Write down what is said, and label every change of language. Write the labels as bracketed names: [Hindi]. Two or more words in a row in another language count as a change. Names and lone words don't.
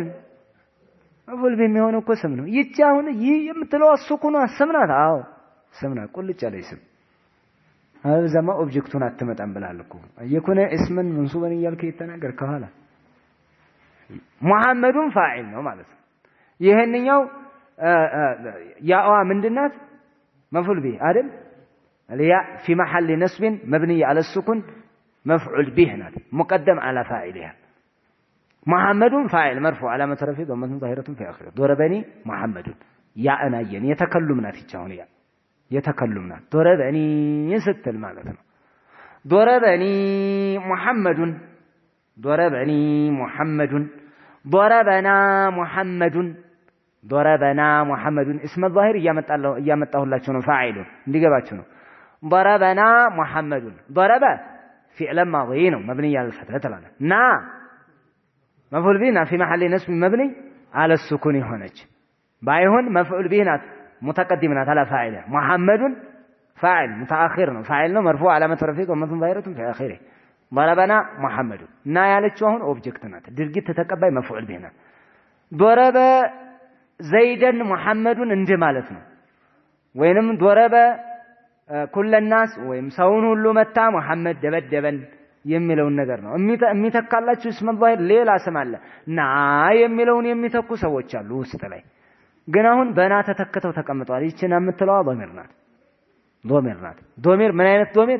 [Arabic] مفعول به [Amharic] የሚሆነው እኮ ስም ነው። ይቺ አሁን ይህ የምትለው ሱኩኗ ስም ናት። ስም ናት። ቁልጭ ያለ ስም አብዛማ ኦብጀክቱን አትመጣም ብላል እኮ የኮነ [Arabic] اسما منصوبا [Amharic] እያልከ ይተናገር ከኋላ ሙሐመዱን ፋዒል ነው ማለት ነው። ይሄንኛው ያዋ ምንድናት? [Arabic] مفعول به [Amharic] አይደል? አልያ [Arabic] في محل نصب مبني على السكون مفعول به ናት مقدم على فاعلها محمد فاعل مرفوع علامة رفعه ضمة ظاهرة في آخره ضربني محمد [Amharic] ያ አናየን የተከሉም ናት ይቻውን ያ የተከሉም ናት። [Arabic] ضربني [Amharic] ስትል ማለት ነው። [Arabic] ضربني محمد ضربني محمد ضربنا محمد ضربنا محمد اسم الظاهر [Amharic] እያመጣሁላችሁ ነው። ፋዒሉ እንዲገባችሁ ነው። [Arabic] ضربنا محمد ضرب فعل ماضي ነው مبني على الفتح ተላለ ና مفعول به في محل نصب مبني على السكون [Amharic] ሆነች ባይሆን [Arabic] مفعول به ናት متقدم ናት على فاعله محمد فاعل متأخر [Amharic] ነው ፋዒል ነው [Arabic] مرفوع علامة رفعه ضمة ظاهرة في آخره ضربنا محمد ና [Amharic] ያለችው አሁን ኦብጀክት ናት። ድርጊት ተቀባይ [Arabic] مفعول [Amharic] به ናት። ضرب ዘይደን ሙሐመዱን እንደ ማለት ነው። ወይንም [Arabic] ضرب كل الناس [Amharic] ወይም ሰውን ሁሉ መታ ሙሐመድ ደበደበን የሚለውን ነገር ነው የሚተካላችሁ። [Arabic] اسم ظاهر [Amharic] ሌላ ስም አለ። ና የሚለውን የሚተኩ ሰዎች አሉ ውስጥ ላይ ግን አሁን በና ተተክተው ተቀምጠዋል። ይቺና የምትለዋ ዶሚር ናት። ዶሚር ናት። ዶሚር ምን አይነት ዶሚር?